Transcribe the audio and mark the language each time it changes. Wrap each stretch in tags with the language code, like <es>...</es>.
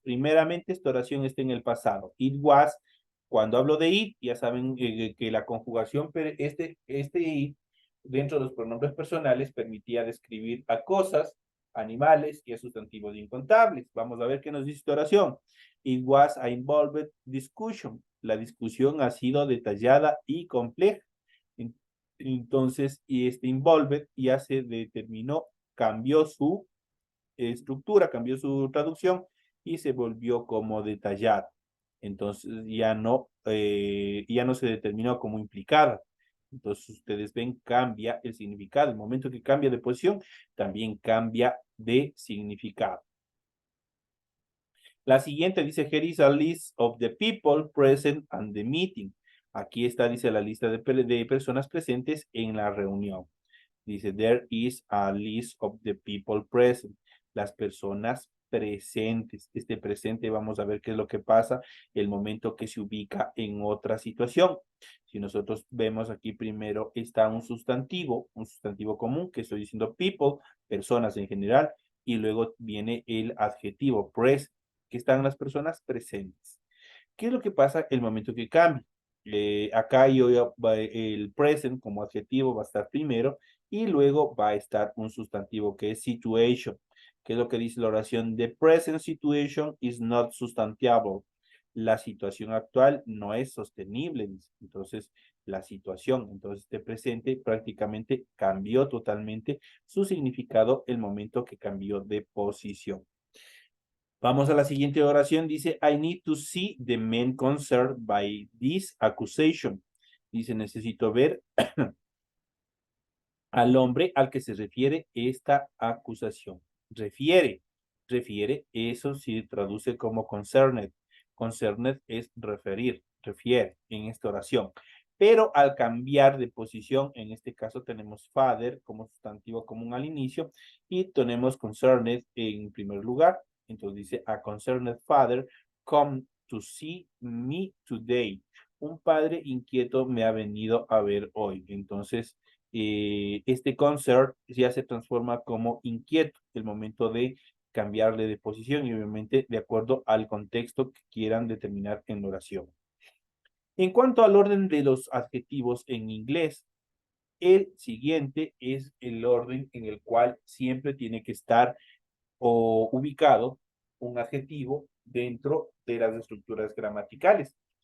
<es>Primeramente, esta oración está en el pasado.</es> <en>It was.</en> <es>Cuando hablo de it, ya saben que la conjugación, este it, dentro de los pronombres personales, permitía describir a cosas, animales y a sustantivos incontables. Vamos a ver qué nos dice esta oración.</es> <en>It was a involved discussion.</en> <es>La discusión ha sido detallada y compleja. Entonces, y este involved ya se determinó, cambió su estructura, cambió su traducción y se volvió como detallada. Entonces ya no se determinó como implicada. Entonces ustedes ven, cambia el significado. El momento que cambia de posición, también cambia de significado. La siguiente dice,</es> <en>here is a list of the people present at the meeting.</en> <es>Aquí está, dice, la lista de personas presentes en la reunión. Dice,</es> <en>there is a list of the people present.</en> <es>Las personas presentes. Este presente, vamos a ver qué es lo que pasa el momento que se ubica en otra situación. Si nosotros vemos aquí primero está un sustantivo común, que estoy diciendo people, personas en general, y luego viene el adjetivo present, que están las personas presentes. ¿Qué es lo que pasa el momento que cambia? Acá el present como adjetivo va a estar primero y luego va a estar un sustantivo que es situation. ¿Qué es lo que dice la oración?</es> <en>The present situation is not substantiable.</en> <es>La situación actual no es sostenible. Entonces, la situación, entonces este presente prácticamente cambió totalmente su significado el momento que cambió de posición. Vamos a la siguiente oración. Dice,</es> <en>I need to see the man concerned by this accusation.</en> <es>Dice, necesito ver al hombre al que se refiere esta acusación. Refiere, eso se traduce como concerned. Concerned es referir, refiere en esta oración. Pero al cambiar de posición, en este caso tenemos father como sustantivo común al inicio y tenemos concerned en primer lugar. Entonces dice,</es> <en>a concerned father come to see me today.</en> <es>Un padre inquieto me ha venido a ver hoy. Entonces, este concert ya se transforma como inquieto el momento de cambiarle de posición y obviamente de acuerdo al contexto que quieran determinar en la oración. En cuanto al orden de los adjetivos en inglés, el siguiente es el orden en el cual siempre tiene que estar o ubicado un adjetivo dentro de las estructuras gramaticales.</es>